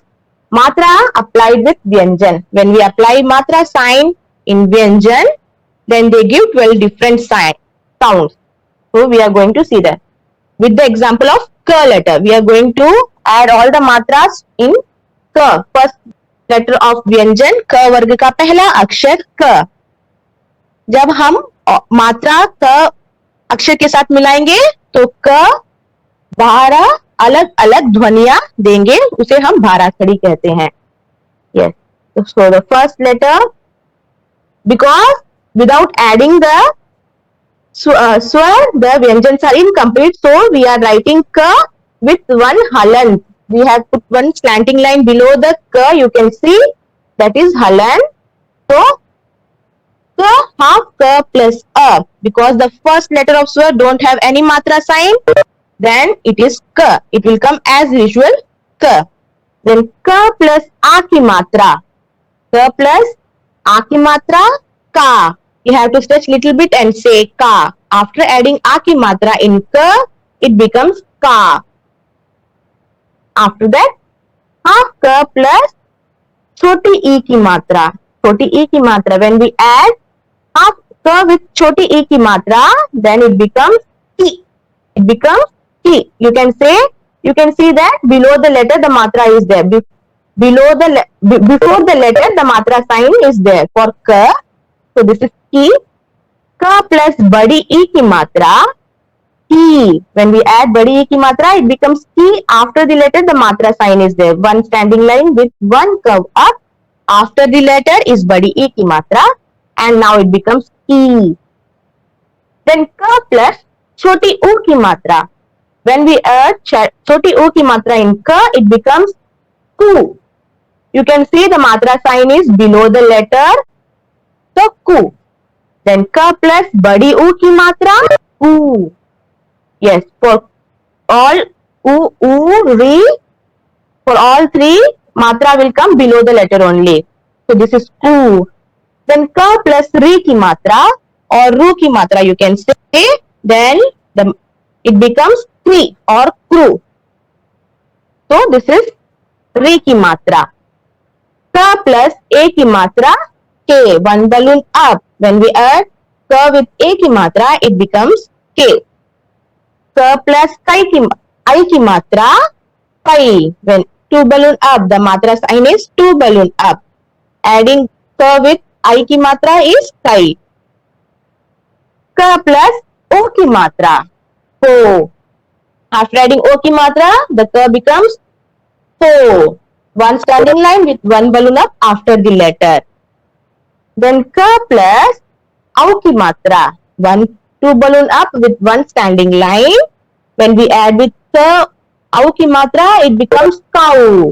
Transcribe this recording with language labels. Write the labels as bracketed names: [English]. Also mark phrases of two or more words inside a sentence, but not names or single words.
[English] Matra applied with Vyanjan. When we apply matra sign in Vyanjan, then they give 12 different sounds. So we are going to see that. With the example of K letter, we are going to add all the matras in K. First letter of Vyanjan, [Hindi] K वर्ग का पहला अक्षर K. जब हम मात्रा K अक्षर के साथ मिलाएंगे तो K 12 अलग अलग ध्वनियां देंगे, उसे हम बाराखड़ी कहते हैं. [English] Yes. So the first letter, because without adding the swar, the vyanjans are incomplete, so we are writing K with one halant. We have put one slanting line below the K, you can see that is halant. So K, half K plus A, because the first letter of swar don't have any matra sign, then it is K. It will come as usual K. Then K plus [Hindi] ए की मात्रा. [English] K plus [Hindi] ए की मात्रा, [English] Ka. You have to stretch little bit and say Ka. After adding [Hindi] ए की मात्रा [English] in K, it becomes Ka. After that, half K plus [Hindi] छोटी इ की मात्रा. छोटी इ की मात्रा. [English] When we add half K with [Hindi] छोटी इ की मात्रा, [English] then it becomes Ki. It becomes Ki. You can see that below the letter the matra is there. Before the letter the matra sign is there for K. So this is Ki. K plus [Hindi] बड़ी ई की मात्रा, [English] Ki. When we add [Hindi] बड़ी ई की मात्रा, [English] it becomes Ki. After the letter the matra sign is there. One standing line with one curve up. After the letter is [Hindi] बड़ी ई की मात्रा, [English] and now it becomes Ki. Then K plus [Hindi] छोटी उ की मात्रा. [English] When we add [Hindi] छोटी उ की मात्रा [English] in K, it becomes Ku. You can see the matra sign is below the letter, so Ku. Then K plus [Hindi] बड़ी ऊ की मात्रा, [English] U. Yes, for all U, Ri, for all three, matra will come below the letter only. So this is Ku. Then K plus [Hindi] ऋ की मात्रा [English] or [Hindi] रु की मात्रा [English] you can say, then it becomes Kri or Kru. So this is [Hindi] ऋ की मात्रा. [English] K plus [Hindi] ए की मात्रा, [English] K. One balloon up. When we add K with [Hindi] ए की मात्रा, [English] it becomes K. K plus [Hindi] ऐ की मात्रा, [English] Kai. When two balloon up, the matra sign is two balloon up. Adding K with [Hindi] ऐ की मात्रा [English] is Kai. K plus [Hindi] ओ की मात्रा, [English] Ko. After adding [Hindi] ओ की मात्रा, [English] the K becomes Ko. One standing line with one balloon up after the letter. Then K plus [Hindi] औ की मात्रा. [English] Two balloon up with one standing line. When we add with K [Hindi] औ की मात्रा, [English] it becomes Kau.